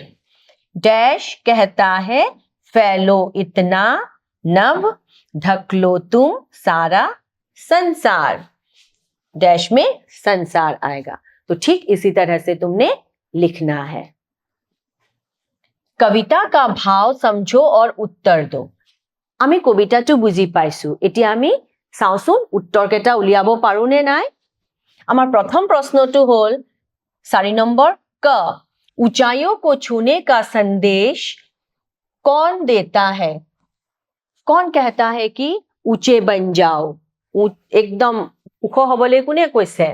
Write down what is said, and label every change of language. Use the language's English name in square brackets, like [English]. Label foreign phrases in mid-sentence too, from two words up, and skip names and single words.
[Hindi] डैश कहता है फैलो इतना नभ, ढक लो तुम सारा संसार। डैश में संसार आएगा। तो ठीक इसी तरह से तुमने लिखना है। कविता का भाव समझो और उत्तर दो। [Assamese] আমি কবিতাটো বুজি পাইছোঁ, এতিয়া আমি চাওঁচোন উত্তৰ কেইটা উলিয়াব পাৰো নে নাই। আমাৰ প্ৰথম প্ৰশ্নটো হ'ল 4 নম্বৰ ক, [Hindi] ऊंचाइयों को छूने का संदेश कौन देता है? कौन कहता है कि ऊंचे बन जाओ? [Assamese] একদম ওখ হ'বলৈ কোনে কৈছে?